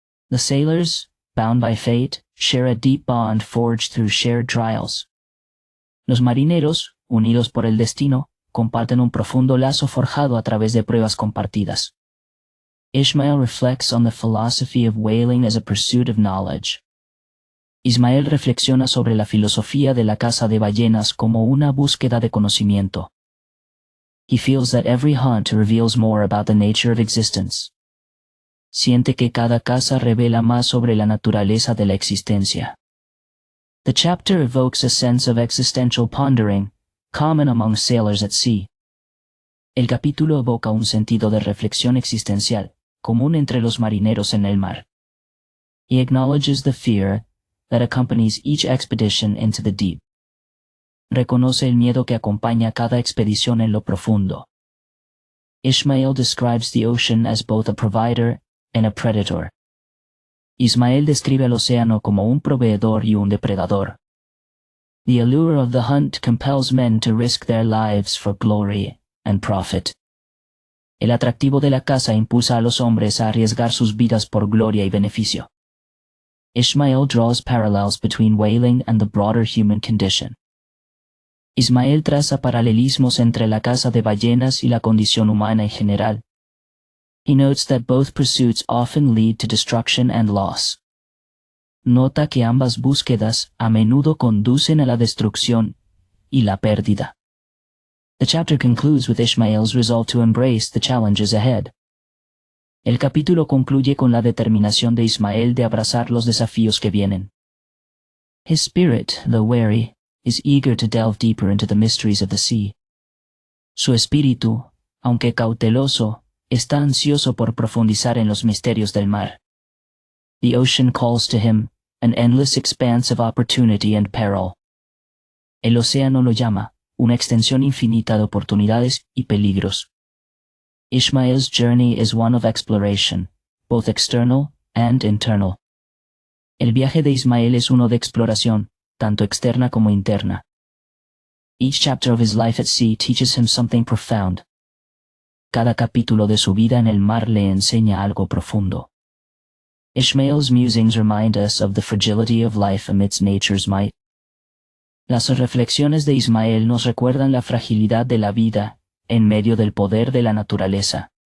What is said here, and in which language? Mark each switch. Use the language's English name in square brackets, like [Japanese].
[English] The sailors, bound by fate, share a deep bond forged through shared trials. [Spanish] Los marineros, unidos por el destino, comparten un profundo lazo forjado a través de pruebas compartidas. [English] Ishmael reflects on the philosophy of whaling as a pursuit of knowledge. [Spanish] Ismael reflexiona sobre la filosofía de la caza de ballenas como una búsqueda de conocimiento. [English] He feels that every hunt reveals more about the nature of existence. [Spanish] Siente que cada caza revela más sobre la naturaleza de la existencia. [English] The chapter evokes a sense of existential pondering, common among sailors at sea. [Spanish] El capítulo evoca un sentido de reflexión existencial, común entre los marineros en el mar. [English] He acknowledges the fear that accompanies each expedition into the deep. [Spanish] Reconoce el miedo que acompaña cada expedición en lo profundo. [English] Ishmael describes the ocean as both a provider and a predator. [Spanish] Ismael describe al océano como un proveedor y un depredador. [English] The allure of the hunt compels men to risk their lives for glory and profit. [Spanish] El atractivo de la caza impulsa a los hombres a arriesgar sus vidas por gloria y beneficio. [English] Ishmael draws parallels between whaling and the broader human condition. [Spanish] Ismael traza paralelismos entre la caza de ballenas y la condición humana en general. [English] He notes that both pursuits often lead to destruction and loss. [Spanish] Nota que ambas búsquedas a menudo conducen a la destrucción y la pérdida. [English] The chapter concludes with Ishmael's resolve to embrace the challenges ahead. [Spanish] El capítulo concluye con la determinación de Ismael de abrazar los desafíos que vienen. [English] His spirit, though wary, is eager to delve deeper into the mysteries of the sea. [Spanish] Su espíritu, aunque cauteloso, está ansioso por profundizar en los misterios del mar. [English] The ocean calls to him, an endless expanse of opportunity and peril. [Spanish] El océano lo llama, una extensión infinita de oportunidades y peligros. [English] Ishmael's journey is one of exploration, both external and internal. [Spanish] El viaje de Ismael es uno de exploración, tanto externa como interna. [English] Each chapter of his life at sea teaches him something profound. [Spanish] Cada capítulo de su vida en el mar le enseña algo profundo. [English] Ishmael's musings remind us of the fragility of life amidst nature's might. [Spanish] Las reflexiones de Ismael nos recuerdan la fragilidad de la vida en medio del poder de la naturaleza.